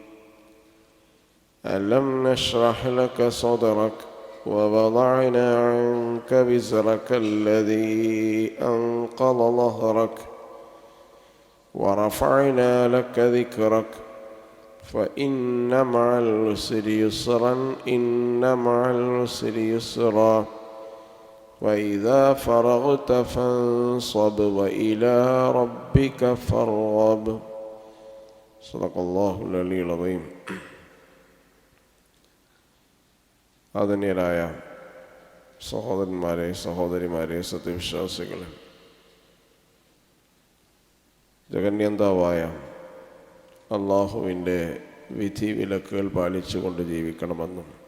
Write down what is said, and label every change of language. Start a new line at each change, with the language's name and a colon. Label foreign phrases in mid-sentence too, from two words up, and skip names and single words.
Arabic: ألم نشرح لك صدرك ووضعنا عنك وزرك الذي أنقض ظهرك ورفعنا لك ذكرك فإن مع العسر يسرا إن مع العسر يسرا وإذا فرغت فانصب وإلى ربك فارغب. صدق الله العلي العظيم.
Malayalam: ആദരണീയരായ സഹോദരന്മാരെ, സഹോദരിമാരെ, സത്യവിശ്വാസികളെ, ജഗന്യന്താവായ അള്ളാഹുവിൻ്റെ വിധി വിലക്കുകൾ പാലിച്ചുകൊണ്ട് ജീവിക്കണമെന്നും